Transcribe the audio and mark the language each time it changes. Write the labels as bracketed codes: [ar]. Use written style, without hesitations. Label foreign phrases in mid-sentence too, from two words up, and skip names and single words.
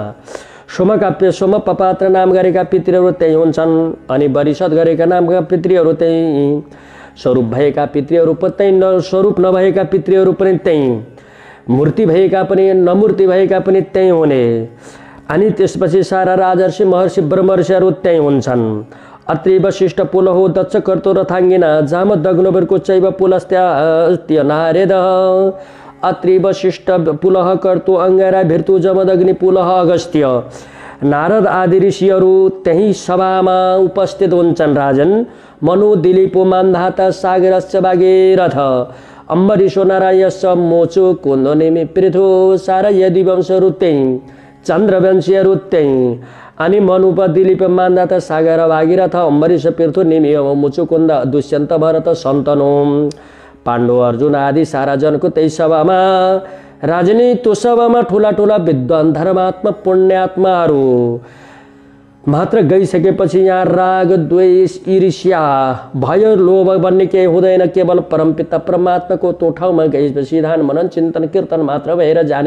[ne] सोमपात्र नाम गरेका पितृहरू त्यही हुन्छन् अनि वरिषद गरेका नामका पितृहरू त्यही, स्वरूप भएका पितृहरू त्यही, स्वरूप नभएका पितृहरू पनि त्यही, मूर्ति भएका पनि नमूर्ति भएका पनि त्यही हुने। अनि त्यसपछि सारा राजर्षि महर्षि ब्रह्मर्षिहरू त्यही हुन्छन्। [sa] अत्रि वशिष्ठ पुलहो दक्ष कर्तो रथाङ्गिना जाम दग्नवरको चैव पुलस्त्य नारेद। [ne] अत्रि वशिष्ठ पुलह कर्तो अङ्गारा भिर्तु जमदग्नि पुलह अगस्त्य नारद आदि ऋषिहरू त्यही सभामा उपस्थित हुन्छन्। [sa] राजन मनु दिलीपो मान्धाता सागरश्च भागीरथ अम्बरीशो नारायश मोचो कुन्दनेमि पृथु [ne] सारा यदि वंशहरू त्यही, चन्द्रवंशीहरू त्यही। अनि मनुप दिलीप मान्धाता सागर भागीरथ अम्बरीश पृथु निमि मोचो कुन्द दुष्यन्त भरत सन्तनु पाण्डव अर्जुन आदि सारा जनको त्यही सभामा। राजनी त्यो सभामा ठुला ठुला विद्वान धर्मात्मा पुण्यात्माहरू मात्र गइसकेपछि यहाँ राग द्वेष ईर्ष्या भय लोभ भन्ने केही हुँदैन। केवल परमपिता परमात्माको त्यो ठाउँमा गएपछि ध्यान मनन चिन्तन कीर्तन मात्र भएर जाने।